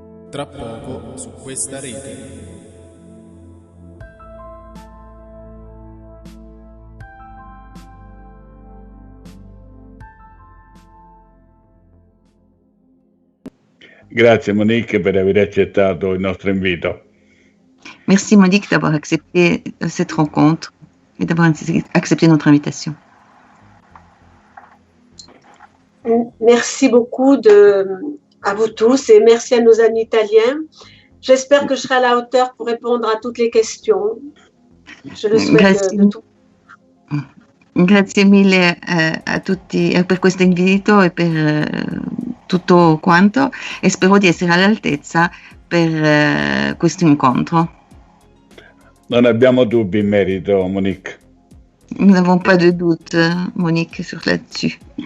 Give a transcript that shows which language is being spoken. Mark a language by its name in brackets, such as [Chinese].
[Italian] Tra poco su questa rete. Grazie Monique per aver accettato il nostro invito. [French] Merci Monique d'avoir accepté cette rencontre et d'avoir accepté notre invitation. Merci beaucoup à vous tous et merci à nos amis italiens. J'espère que je serai à la hauteur pour répondre à toutes les questions. Je le souhaite de tout. [Italian] Grazie mille a tutti per questo invito e per tutto quanto e spero di essere all'altezza per questo incontro. Non abbiamo dubbi in merito, Monique. [French] Nous n'avons pas de doute, Monique, sur là-dessus.